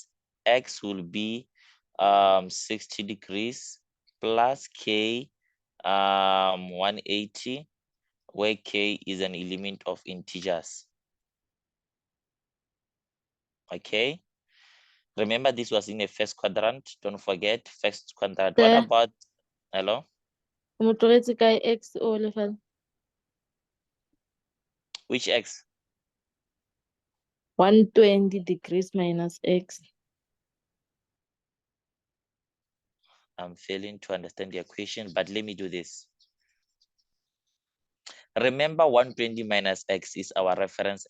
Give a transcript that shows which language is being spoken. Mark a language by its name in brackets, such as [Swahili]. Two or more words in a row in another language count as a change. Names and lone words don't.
[English] X will be 60 degrees plus k 180, where k is an element of integers. Okay, remember this was in the first quadrant. Don't forget first quadrant. What Sir, about, hello, [Tswana] mo tlogetse kae x o lefela? [English] which x? 120 degrees minus x. I'm failing to understand the equation, but let me do this. Remember 120 minus x is our reference angle.